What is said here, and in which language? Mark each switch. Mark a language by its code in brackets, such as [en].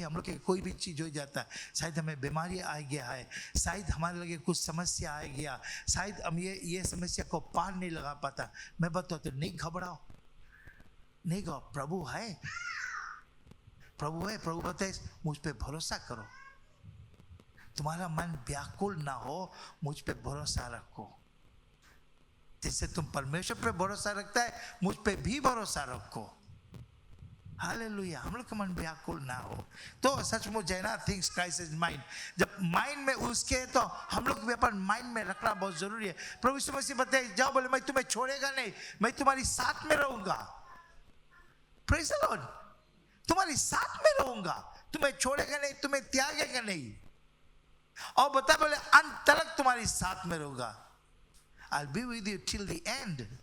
[hi] हम लोग के कोई भी चीज हो जाता है, शायद हमें बीमारी आ गया है, शायद हमारे लगे कुछ समस्या आ गया, शायद हम ये समस्या को पार नहीं लगा पाता. मैं बताता तो नहीं घबराओ. प्रभु है. प्रभु बताए मुझ पे भरोसा करो. तुम्हारा मन व्याकुल ना हो, मुझ पे भरोसा रखो. जिससे तुम परमेश्वर पे भरोसा रखता है, मुझ पे भी भरोसा रखो. हालेलुया. हम लोग का मन व्याकुल ना हो. तो सचमुच है ना, थिंग्स क्राइस्ट इज माइंड. जब माइंड में उसके, तो हम लोग भी अपन माइंड में रखना बहुत जरूरी है. प्रभु यीशु मसीह बताए, जाओ, बोले मैं तुम्हें छोड़ेगा नहीं, मैं तुम्हारी साथ में रहूंगा. [en] Praise the lord. [hi] तुम्हारी साथ में रहूंगा, तुम्हें छोड़ेगा नहीं, तुम्हें त्यागेगा नहीं. और बता, बोले अंत तक तुम्हारी साथ में रहूंगा. [en] I'll be with you till the end.